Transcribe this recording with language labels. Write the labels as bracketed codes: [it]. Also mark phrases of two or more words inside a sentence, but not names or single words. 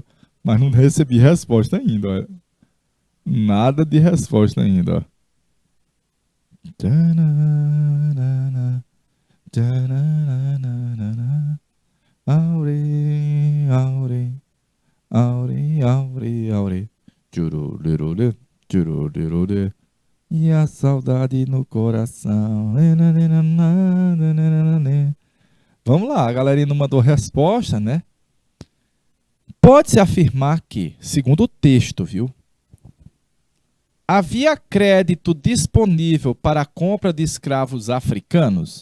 [pt] Mas não recebi resposta ainda, ó. Nada de resposta ainda, ó. Tchananana, tchananana, aure, aure, aure, aure, aure. Tchururururu, tchururururu. E a saudade no coração. Vamos lá, a galerinha não mandou resposta, né? Pode-se afirmar que, segundo o texto, viu? Havia crédito disponível para a compra de escravos africanos?